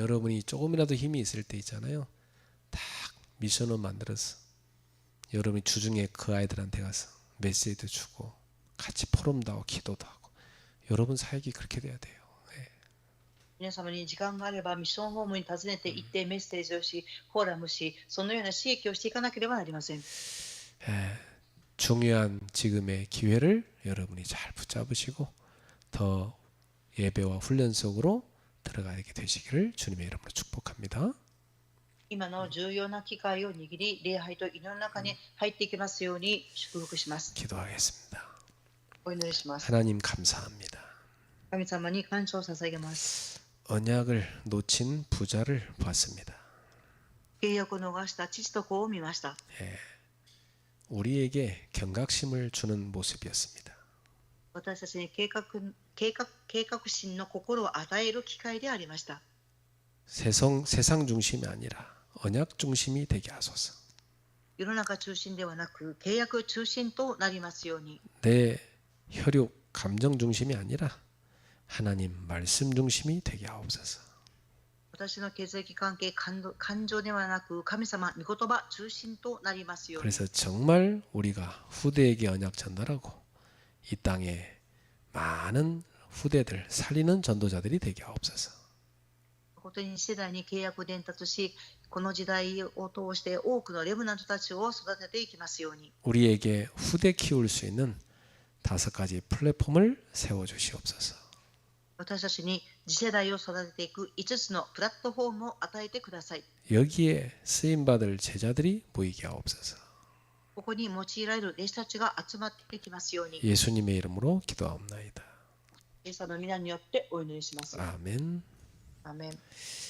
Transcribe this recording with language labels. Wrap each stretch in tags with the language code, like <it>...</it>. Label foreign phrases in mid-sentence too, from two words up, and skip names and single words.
<ko>좀 여러분이 조금이라도 힘이 있을 때 있잖아요. 딱 미션을 만들어서 여러분이 주중에 그 아이들한테 가서 메시지도 주고 같이 포럼도 하고 기도도 하고 여러분 사역이 그렇게 돼야 돼요. 예.</ko> <ja>皆様に時間があればミッションホームに訪ねて行ってメッセージをし、フォーラムし、そのような刺激をしていかなければなりません。</ja> <ko>중요한 지금의 기회를 여러분이 잘 붙잡으시고 더 예배와 훈련 속으로 들어가게 되시기를 주님의 이름으로 축복합니다.</ko> <ja>今の重要な機会を握り、礼拝と祈りの中に入っていきますように祝福します。</ja> <ko>기도하겠습니다.</ko> <ja>お祈りします。</ja> <ko>하나님 감사합니다.</ko> <ja>神様に感謝を捧げます。</ja> <ko>언약을 놓친 부자를 봤습니다.</ko> <ja>契約を逃した父と子を見ました。</ja> <ko>우리에게 경각심을 주는 모습이었습니다.</ko> <ja>私たちに計画心の心を与える機会でありました。</ja> <ko>세상 중심이 아니라 언약 중심이 되게 하소서.</ko> <ja>世の中中心ではなく契約中心となりますように。</ja> <ko>내 혈육 감정 중심이 아니라 하나님 말씀 중심이 되게 하옵소서.</ko> <ja>私の血液関係、感情ではなく神様、御言葉中心となりますように。</ja> <ko>그래서 정말 우리가 후대에게 언약 전달하고 이 땅에 많은 후대들 살리는 전도자들이 되게 하옵소서.</ko> <ja>誠に世代に契約を伝達し、この時代を通して多くのレムナントたちを育てていきますように。</ja> <ko>우리에게 후대 키울 수 있는 5가지 플랫폼을 세워 주시옵소서.</ko> <ja>私たちに次世代を育てていく5つのプラットフォームを与えてください。</ja> <ko>여기에 쓰임 받을 제자들이 모이게 하옵소서.</ko> <ja>ここに用いられる弟子たちが集まってきますように。</ja> <ko>예수님의 이름으로 기도하옵나이다.</ko> <ja>イエス様の皆によってお祈りします。</ja> <ko>아멘.</ko> <ja>アーメン。</ja>